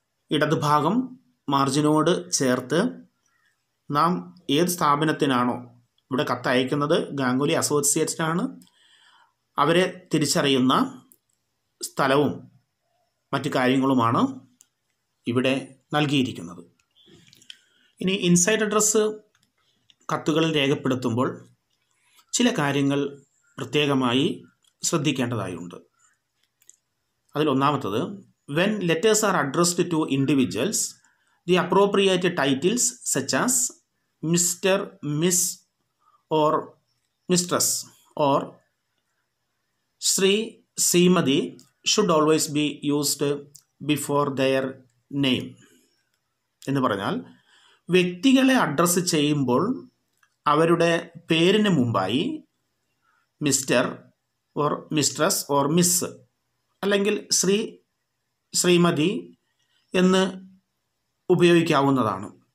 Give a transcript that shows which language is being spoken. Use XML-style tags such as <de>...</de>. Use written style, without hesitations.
<ml>ഇടതുഭാഗം മാർജിനോട് ചേർത്ത് നാം ഏത് സ്ഥാപനത്തിനാണോ ഇവിടെ കത്തയക്കുന്നത്, ഗാംഗുലി അസോസിയേറ്റ്സിനാണ്, അവരെ തിരിച്ചറിയുന്ന സ്ഥലവും മറ്റു കാര്യങ്ങളുമാണ് ഇവിടെ നൽകിയിരിക്കുന്നത്. ഇനി ഇൻസൈഡ് അഡ്രസ്സ് കത്തുകളിൽ രേഖപ്പെടുത്തുമ്പോൾ ചില കാര്യങ്ങൾ പ്രത്യേകമായി ശ്രദ്ധിക്കേണ്ടതായുണ്ട്.</ml> <en>അതിലൊന്നാമത്തത്, when letters are addressed to individuals, the appropriate titles such as Mr., Miss or Mistress or Sri, Srimati should always be used before their name.</en> <ml>എന്ന് പറഞ്ഞാൽ വ്യക്തികളെ അഡ്രസ്സ് ചെയ്യുമ്പോൾ അവരുടെ പേരിന് മുമ്പായി mister or mistress or miss അല്ലെങ്കിൽ ശ്രീ, ശ്രീമതി എന്ന് ഉപയോഗിക്കാവുന്നതാണ്.</ml>